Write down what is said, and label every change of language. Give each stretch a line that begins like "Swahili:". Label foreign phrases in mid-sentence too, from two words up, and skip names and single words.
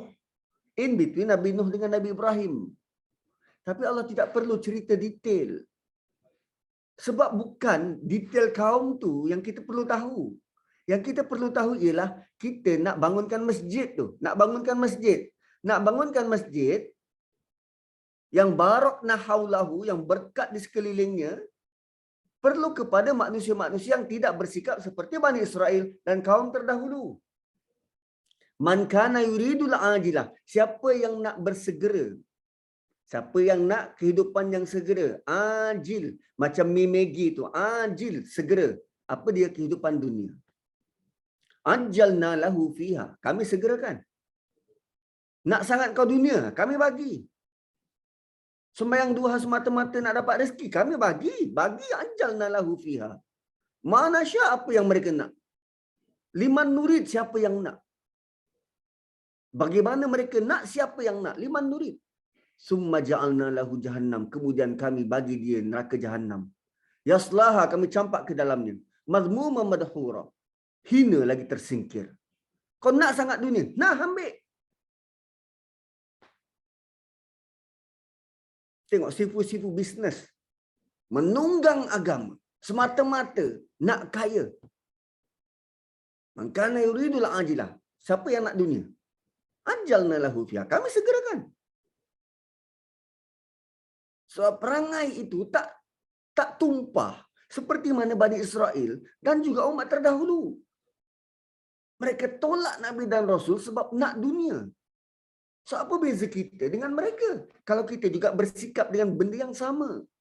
English: In between
Malay: Nabi Nuh dengan Nabi Ibrahim. Tapi Allah tidak perlu cerita detail. Sebab bukan detail kaum tu yang kita perlu tahu. Yang kita perlu tahu ialah kita nak bangunkan masjid tu. Nak bangunkan masjid. Nak bangunkan masjid yang
Arabic: باركنا حوله,
Malay: yang berkat di sekelilingnya, perlu kepada manusia-manusia yang tidak bersikap seperti Bani Israel dan kaum terdahulu.
Arabic: من كان يريد العاجلة.
Malay: Siapa yang nak bersegera? Siapa yang nak kehidupan yang segera? Ajil. Macam mimegi tu. Ajil. Segera. Apa dia kehidupan dunia?
Arabic: عجّلنا له فيها.
Malay: Kami segerakan. Nak sangat kau dunia? Kami bagi. Sembahyang duha semata-mata nak dapat rezeki? Kami bagi. Bagi
Arabic: عجّلنا له فيها.
Malay: Mana syak apa yang mereka nak?
Arabic: لمن نريد
Malay: siapa yang nak? Bagaimana mereka nak, siapa yang nak?
Arabic: لمن نريد. ثمّ جعلنا له جهنّم.
Malay: Kemudian kami bagi dia neraka jahannam. Yaslaha, kami campak ke dalamnya.
Arabic: مذموما مدحورا.
Malay: Hina lagi tersingkir. Kau nak sangat dunia? Nah, ambil. Tengok sifu-sifu bisnes. Menunggang agama. Semata-mata nak kaya.
Arabic: من كان يريد العاجلة.
Malay: Siapa yang nak dunia?
Arabic: عجّلنا له فيها.
Malay: Kami segerakan. So perangai itu tak tumpah seperti mana Bani Israel dan juga umat terdahulu. Mereka tolak Nabi dan Rasul sebab nak dunia. So apa beza kita dengan mereka? Kalau kita juga bersikap dengan benda yang sama.